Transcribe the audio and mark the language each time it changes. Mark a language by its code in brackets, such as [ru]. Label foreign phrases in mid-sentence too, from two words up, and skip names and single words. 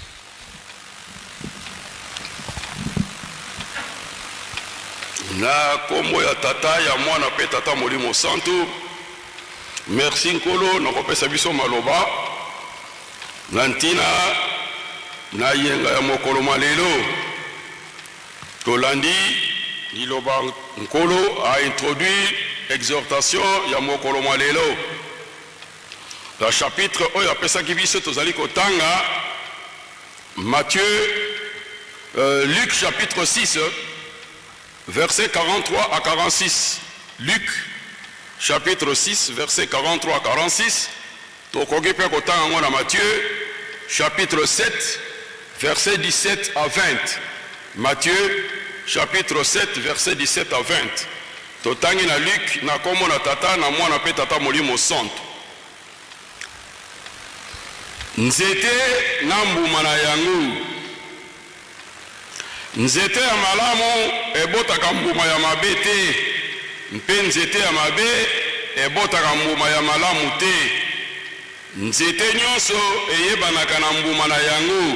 [ln] Na kombo ya tata ya mwana pe tata Molimo Santu, merci nkolo na kopesa biso maloba na ntina na yenga ya mokolo malelo tolandi liloba nkolo a [fr] introduit exhortation [ln] ya mokolo malelo. [fr] Le chapitre [ln] oyo apesaki biso tozali kotanga Matthieu Luc [fr] chapitre 6 versets 43 à 46. Luc chapitre 6 versets 43 à 46. [ln] Tokoki pe kotanga ngona Matthieu [fr] chapitre 7 versets 17 à 20. Matthieu chapitre 7 versets 17 à 20. [ln] Totangi na Luc na kombo na tata na mwana pe tata Molimo Santu. Nzete na mbuma na yango nzete ya malamu ebotaka mbuma ya mabe te mpe nzete ya mabe ebotaka mbuma ya malamu te nzete nyonso eyebanaka na mbuma na yango